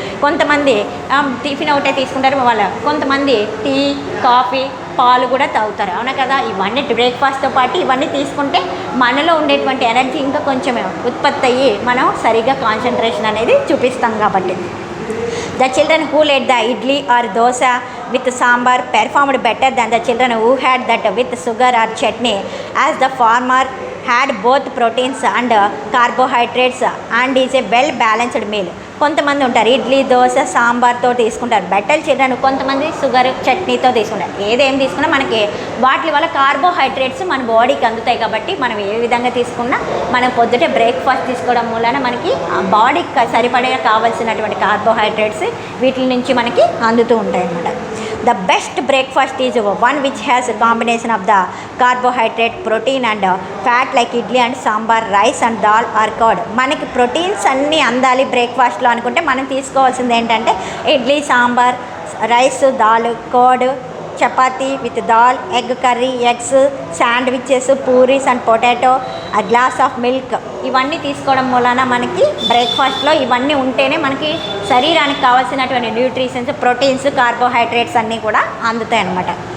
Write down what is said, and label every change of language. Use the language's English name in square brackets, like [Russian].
[Telugu] కొంతమంది టిఫిన్ ఒకటే తీసుకుంటారు, కొంతమంది టీ, కాఫీ, పాలు కూడా తాగుతారు, అవునా కదా. ఇవన్నీ బ్రేక్ఫాస్ట్తో పాటు ఇవన్నీ తీసుకుంటే మనలో ఉండేటువంటి ఎనర్జీ ఇంకా కొంచెం ఉత్పత్తి అయ్యి మనం సరిగ్గా కాన్సన్ట్రేషన్ అనేది చూపిస్తాం కాబట్టి. [English] The children who ate the idli or dosa with sambar performed better than the children who had that with sugar or chutney, as the former had both proteins and carbohydrates and is a well balanced meal. [Telugu] కొంతమంది ఉంటారు ఇడ్లీ దోశ సాంబార్తో తీసుకుంటారు, better children. కొంతమంది sugar చట్నీతో తీసుకుంటారు. ఏదేం తీసుకున్నా మనకి వాటి వల్ల కార్బోహైడ్రేట్స్ మన బాడీకి అందుతాయి. కాబట్టి మనం ఏ విధంగా తీసుకున్నా మనం పొద్దుటే బ్రేక్ఫాస్ట్ తీసుకోవడం వలన మనకి బాడీకి సరిపడే కావాల్సినటువంటి కార్బోహైడ్రేట్స్ వీటి నుంచి మనకి అందుతూ ఉంటాయి అన్నమాట. [English] The best breakfast is one which has a combination of the carbohydrate, protein and fat like idli and sambar, rice and dal or curd. [Telugu] మనకి ప్రోటీన్స్ అన్నీ అందాలి బ్రేక్ఫాస్ట్లో అనుకుంటే మనం తీసుకోవాల్సింది ఏంటంటే idli sambar, rice, dal, curd, chapati with dal, egg curry, eggs, sandwiches, puris and potato, ఆ glass of milk. ఇవన్నీ తీసుకోవడం వలన మనకి బ్రేక్ఫాస్ట్లో ఇవన్నీ ఉంటేనే మనకి శరీరానికి కావాల్సినటువంటి న్యూట్రిషన్స్, ప్రోటీన్స్, కార్బోహైడ్రేట్స్ అన్నీ కూడా అందుతాయి అన్నమాట.